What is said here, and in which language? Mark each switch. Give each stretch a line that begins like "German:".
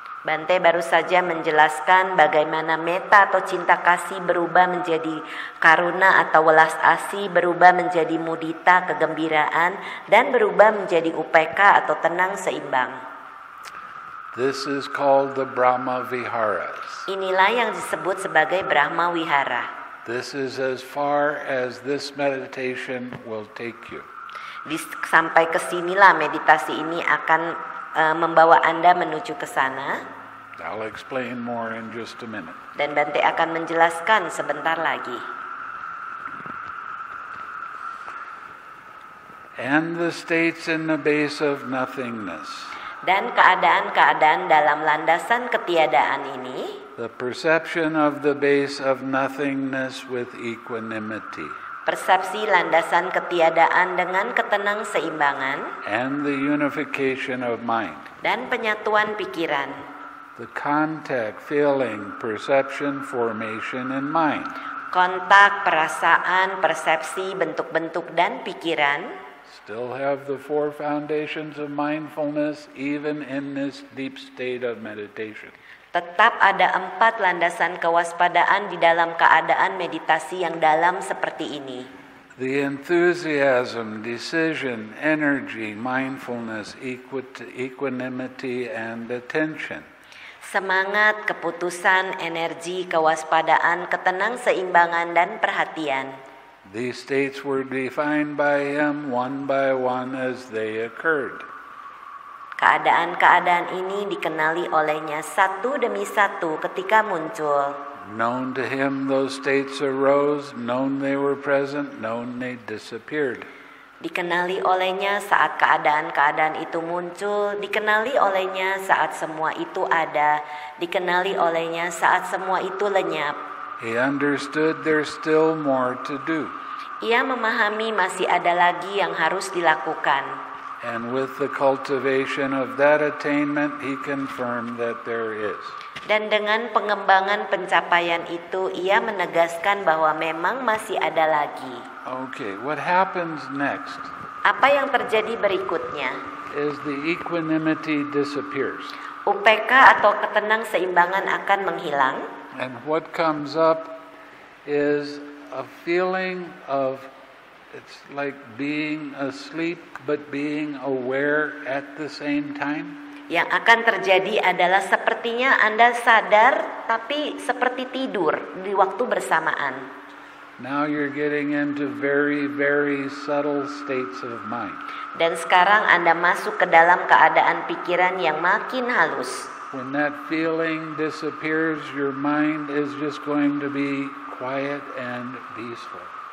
Indonesian: Bante baru saja menjelaskan bagaimana meta atau cinta kasih berubah menjadi karuna atau welas asih, berubah menjadi mudita, kegembiraan, dan berubah menjadi UPK atau tenang seimbang.
English: This is called the Brahma Viharas.
Indonesian: Inilah yang disebut sebagai Brahma Wihara.
English: This is as far as this meditation will take you.
Indonesian: Sampai ke sinilah meditasi ini akan membawa Anda menuju ke sana.
English: I'll explain more in just a minute.
Indonesian: Dan Bante akan menjelaskan sebentar lagi.
English: And the states in the base of nothingness.
Indonesian: Dan keadaan-keadaan dalam landasan ketiadaan ini.
English: The perception of the base of nothingness with equanimity.
Indonesian: Persepsi landasan ketiadaan dengan ketenang seimbangan.
English: And the unification of mind.
Indonesian: Dan penyatuan pikiran.
English: The contact, feeling, perception, formation, and mind.
Indonesian: Kontak, perasaan, persepsi, bentuk-bentuk, dan pikiran.
English: still have the 4 foundations of mindfulness even in this deep state of meditation.
Indonesian: Tetap ada 4 landasan kewaspadaan di dalam keadaan meditasi yang dalam seperti ini.
English: The enthusiasm, decision, energy, mindfulness, equanimity, and attention.
Indonesian: Semangat, keputusan, energi, kewaspadaan, ketenang-seimbangan, dan perhatian.
English: These states were defined by him one by one as they occurred.
Indonesian: Keadaan-keadaan ini dikenali olehnya satu demi satu ketika muncul.
English: Known to him those states arose, known they were present, known they disappeared.
Indonesian: Dikenali olehnya saat keadaan-keadaan itu muncul, dikenali olehnya saat semua itu ada, dikenali olehnya saat semua itu lenyap.
English: He understood there's still more to do.
Indonesian: Ia memahami masih ada lagi yang harus dilakukan.
English: And with the cultivation of that attainment, he confirmed that there is.
Indonesian: Dan dengan pengembangan pencapaian itu, ia menegaskan bahwa memang masih ada lagi.
English: Okay, what happens next
Indonesian: Apa yang terjadi berikutnya?
English: is the equanimity disappears.
Indonesian: UPK atau ketenang-seimbangan akan menghilang.
English: And what comes up is a feeling of, it's like being asleep but being aware at the same time.
Indonesian: Yang akan terjadi adalah sepertinya Anda sadar tapi seperti tidur di waktu bersamaan.
English: Now you're getting into very, very subtle states of mind.
Indonesian: Dan sekarang Anda masuk ke dalam keadaan pikiran yang makin halus.
English: When that feeling disappears, your mind is just going to be quiet and peaceful.